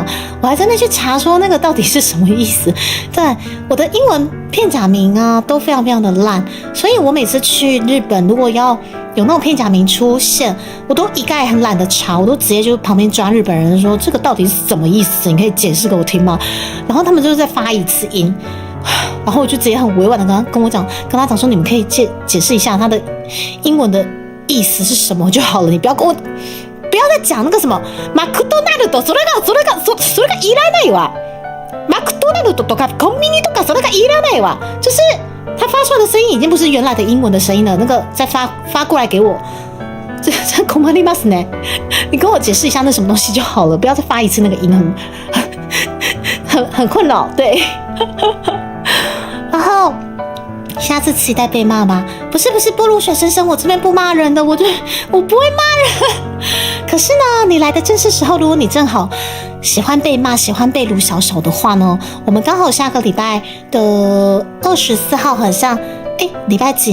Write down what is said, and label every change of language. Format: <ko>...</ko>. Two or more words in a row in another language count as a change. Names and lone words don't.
<zh>我还在那去查说那个到底是什么意思。对，我的英文片假名啊都非常非常的烂，所以我每次去日本，如果要有那种片假名出现，我都一概很懒得查，我都直接就旁边抓日本人说这个到底是什么意思？你可以解释给我听吗？然后他们就是再发一次音。然后我就直接很委婉的跟他讲说，你们可以解释一下他的英文的意思是什么就好了，你不要再讲那个什么</zh> <ja>マクドナルドそれがいらないわ。マクドナルドとかコンビニとかそれがいらないわ。</ja> <zh>就是他发出来的声音已经不是原来的英文的声音了，那个再发过来给我。</zh> <ja>这困りますね。</ja> <zh>你跟我解释一下那什么东西就好了，不要再发一次那个音，很困扰，对。然后下次期待被骂吗？不是，波鲁雪先生，我这边不骂人的，我不会骂人。可是呢，你来的正是时候，如果你正好喜欢被骂，喜欢被鲁小小的话呢，我们刚好下个礼拜的24号，好像礼拜几？</zh>